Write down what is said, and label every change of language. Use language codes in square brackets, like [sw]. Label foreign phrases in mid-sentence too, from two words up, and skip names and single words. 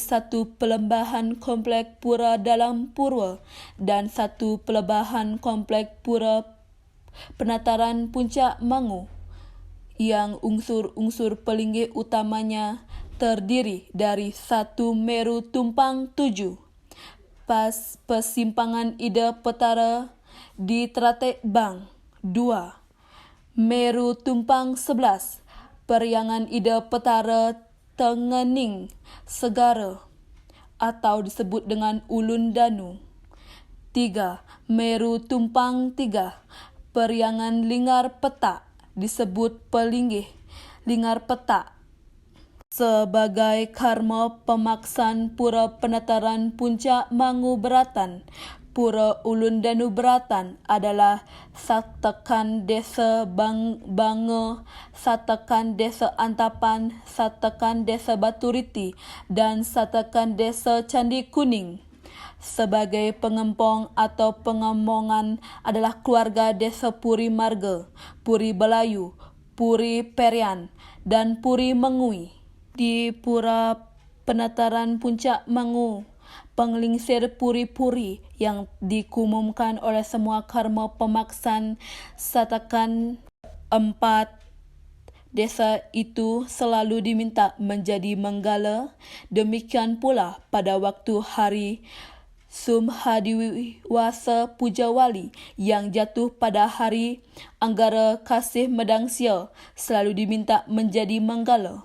[id] satu pelebahan komplek pura dalam purwa dan satu pelebahan komplek Pura Penataran Puncak Mangu yang unsur-unsur pelinggih utamanya terdiri dari satu Meru Tumpang 7, Pas Persimpangan Ida Petara di Teratek Bang 2, Meru Tumpang 11, Periangan Ida Petara Tengening Segara atau disebut dengan Ulun Danu. 3. Meru Tumpang 3, Periangan Linggar Petak disebut Pelinggih Linggar Petak. Sebagai karma pemaksaan Pura Penataran Puncak Mangu Beratan, Pura Ulun Danu Beratan adalah Satakan Desa Bange, Satakan Desa Antapan, Satakan Desa Baturiti, dan Satakan Desa Candi Kuning. Sebagai pengempong atau pengemongan adalah keluarga Desa Puri Marga, Puri Belayu, Puri Perian, dan Puri Mengui. Di Pura Penataran Puncak Mangu, penglingsir puri-puri yang dikumumkan oleh semua karma pemaksaan Satakan 4 desa itu selalu diminta menjadi menggala. Demikian pula pada waktu hari Sum Hadiwasa Pujawali yang jatuh pada hari Anggara Kasih Medang Sia selalu diminta menjadi manggala.